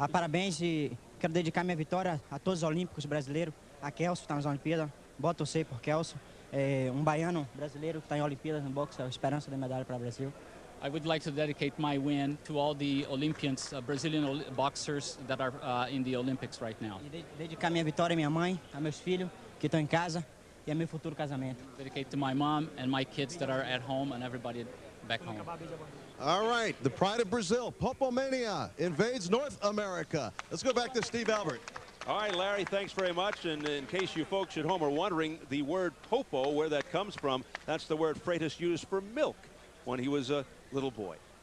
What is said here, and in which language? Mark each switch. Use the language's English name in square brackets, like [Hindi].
[Portuguese] Parabéns e quero dedicar minha vitória a todos os olímpicos brasileiros. A Kelso está nas Olimpíadas. Bora torcer por Kelso. Baiano brasileiro que está em Olimpíadas no boxe, a esperança da medalha para o Brasil. [English] I would like to dedicate my win to all the Olympians, Brazilian boxers that are in the Olympics right now. [Portuguese] E dedicar minha vitória à minha mãe, a meus filhos que estão em casa e a meu futuro casamento. [English] Dedicate to my mom and my kids that are at home and everybody back home. All right, the pride of Brazil, Popomania, invades North America. Let's go back to Steve Albert. All right, Larry, thanks very much. And in case you folks at home are wondering, the word popo, where that comes from, that's the word Freitas used for milk when he was a little boy.